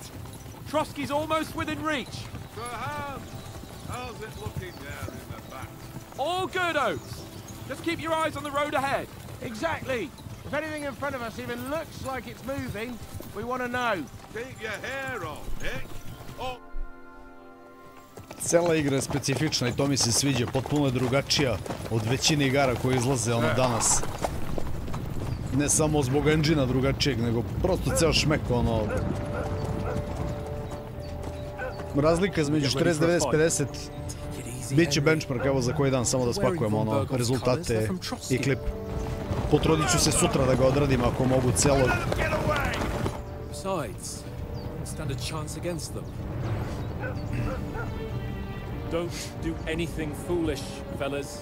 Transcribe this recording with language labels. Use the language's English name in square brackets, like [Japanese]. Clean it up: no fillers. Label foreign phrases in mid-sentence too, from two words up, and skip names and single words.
[English] Trotsky's almost within reach. Sir Hans, how's it looking there in the back? All good, Oates. Just keep your eyes on the road ahead. Exactly. If anything in front of us even looks like it's moving, we want to know. Take your hair off, Nick. Oh. [Serbian] Cela igra je specifična i to mi se sviđa, potpuno je drugačija od većine igara koje izlaze ono danas. Ne samo zbog engine-a drugačijeg, nego prosto ceo šmek ono... Razlika između 40, 90, 50 bit će benchmark, evo za koji dan, samo da spakujemo ono rezultate i klip. Potrudit ću se sutra da ga odradim ako mogu celo. [English] Besides, stand a chance against them. Don't do anything foolish, fellas.